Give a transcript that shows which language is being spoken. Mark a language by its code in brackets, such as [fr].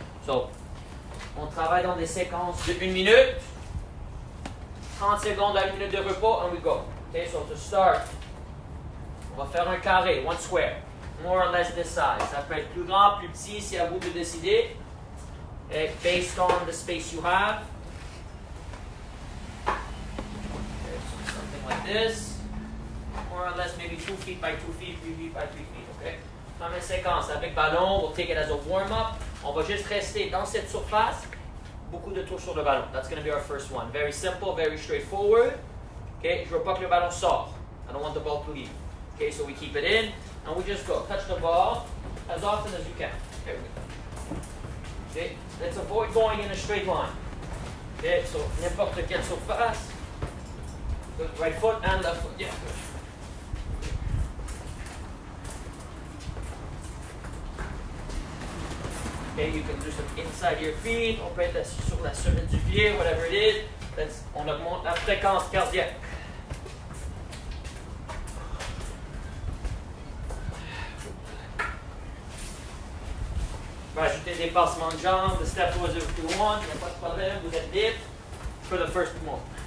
[fr] So, on travaille dans des séquences de 1 minute. 30 secondes à 1 minute de repos, [en] and we go. Okay, so to start, [fr] on va faire un carré, [en] one square, more or less this size. [fr] Ça peut être plus grand, plus petit, c'est à vous de décider. [en] Okay, based on the space you have. Okay, so something like this. More or less maybe 2 feet by 2 feet, 3 feet by 3 feet. Okay. [fr] Première séquence avec ballon, [en] we'll take it as a warm-up. [fr] On va juste rester dans cette surface. Beaucoup de tours sur le ballon. [en] That's going to be our first one. Very simple, very straightforward. [fr] Okay, je veux pas que le ballon sorte. [en] I don't want the ball to leave. Okay, so we keep it in and we just go. Touch the ball as often as you can. Okay, okay, let's avoid going in a straight line. Okay, so [fr] n'importe quelle surface. [en] Good. Right foot and left foot. Yeah, good. Okay, you can do some inside your feet. [fr] On peut être sur la semelle du pied, [en] whatever it is. [fr] On augmente la fréquence cardiaque. On va ajouter des passements de jambes, [en] the step toes if you want, [fr] il n'y a pas de problème, vous êtes libre [en] for the first one.